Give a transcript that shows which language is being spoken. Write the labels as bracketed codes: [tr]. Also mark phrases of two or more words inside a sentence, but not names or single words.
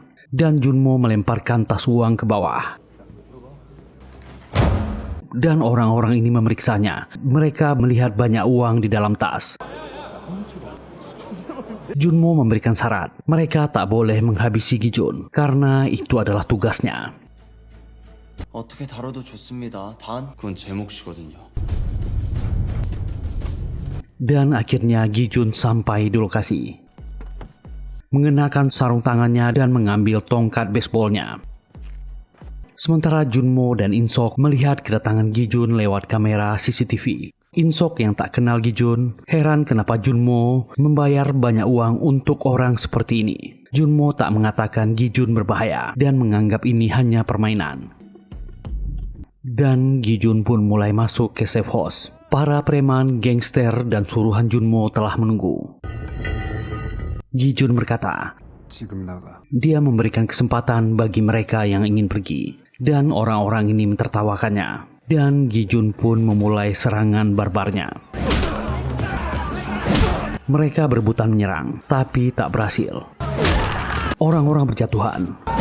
[id] Dan Junmo melemparkan tas uang ke bawah. Dan orang-orang ini memeriksanya. Mereka melihat banyak uang di dalam tas. Junmo memberikan syarat. Mereka tak boleh menghabisi Gijun karena itu adalah tugasnya. [ko] 어떻게 다뤄도 좋습니다. 단 그건 제 몫이거든요. [id] Dan akhirnya Gijun sampai di lokasi. Mengenakan sarung tangannya dan mengambil tongkat baseballnya. Sementara Junmo dan Insok melihat kedatangan Gijun lewat kamera CCTV. Insok yang tak kenal Gijun heran kenapa Junmo membayar banyak uang untuk orang seperti ini. Junmo tak mengatakan Gijun berbahaya dan menganggap ini hanya permainan. Dan Gijun pun mulai masuk ke [en] safe house. [id] Para preman, gangster, dan suruhan Junmo telah menunggu. Gijun berkata, [ko] 지금 나가. [id] dia memberikan kesempatan bagi mereka yang ingin pergi. Dan orang-orang ini mentertawakannya. Dan Gijun pun memulai serangan barbarnya. Mereka berebutan menyerang, tapi tak berhasil. Orang-orang berjatuhan.